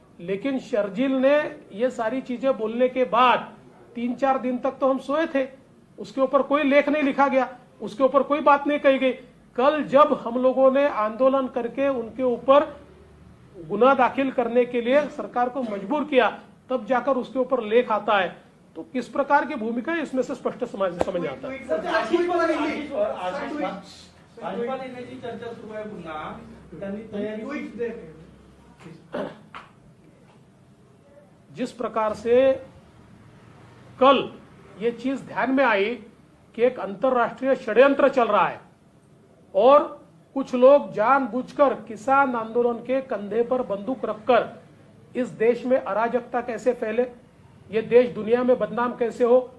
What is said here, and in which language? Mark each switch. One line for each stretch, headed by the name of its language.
Hindi: लेकिन शर्जील ने ये सारी चीजें बोलने के बाद 3-4 दिन तक तो हम सोए थे, उसके ऊपर कोई लेख नहीं लिखा गया, उसके ऊपर कोई बात नहीं कही गई. कल जब हम लोगों ने आंदोलन करके उनके ऊपर गुनाह दाखिल करने के लिए सरकार को मजबूर किया, तब जाकर उसके ऊपर लेख आता है. तो किस प्रकार की भूमिका है इसमें से स्पष्ट समझ आता है.
Marathi: भाजपा नेत्याची चर्चा सुरू आहे पुन्हा, त्यांनी तयारी
Hindi: जिस प्रकार से कल ये चीज ध्यान में आई कि एक अंतर्राष्ट्रीय षड्यंत्र चल रहा है और कुछ लोग जानबूझकर किसान आंदोलन के कंधे पर बंदूक रखकर इस देश में अराजकता कैसे फैले, ये देश दुनिया में बदनाम कैसे हो,